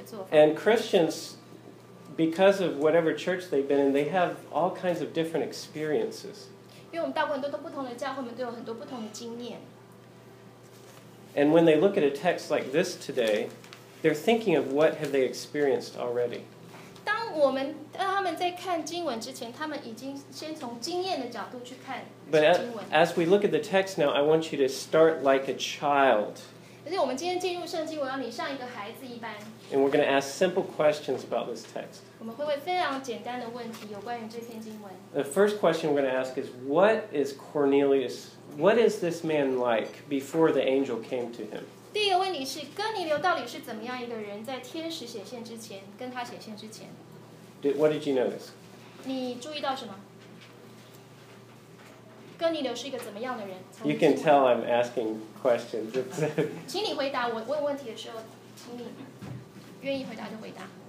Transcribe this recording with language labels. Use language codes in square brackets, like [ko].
[en] And Christians, because of whatever church they've been in, they have all kinds of different experiences. And when they look at a text like this today, they're thinking of what have they experienced already. [zh] 当他们在看经文之前，他们已经先从经验的角度去看经文。 [en] But as we look at the text now, I want you to start like a child. [zh] 可是我们今天进入圣经，我要你像一个孩子一般。 [en] And we're going to ask simple questions about this text. [zh] 我们会问非常简单的问题，有关于这篇经文。 [en] The first question we're going to ask is, what is Cornelius? What is this man like before the angel came to him? [zh] 第一个问题是哥尼流到底是怎么样一个人，在天使显现之前，跟他显现之前。 [en] What did you notice? [zh] 你注意到什么？哥尼流是一个怎么样的人？ [en] You can tell I'm asking questions. [zh] 请你回答我问问题的时候，请你愿意回答就回答。